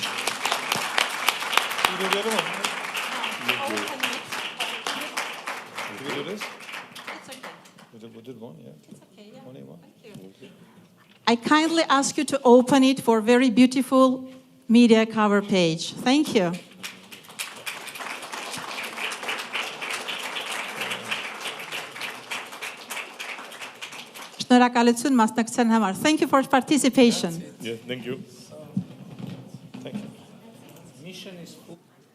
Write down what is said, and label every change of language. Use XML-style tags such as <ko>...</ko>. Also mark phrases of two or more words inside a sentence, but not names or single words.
<en>Did you do the other one? Did we do this? It's okay. We did one, yeah. It's okay, yeah. Only one. Thank you. I kindly ask you to open it for a very beautiful media cover page. Thank you.</en> <hy>Շնորհակալություն մասնակցության համար.</hy> <en>Thank you for participation. Yeah, thank you. Thank you. Mission is full.</en>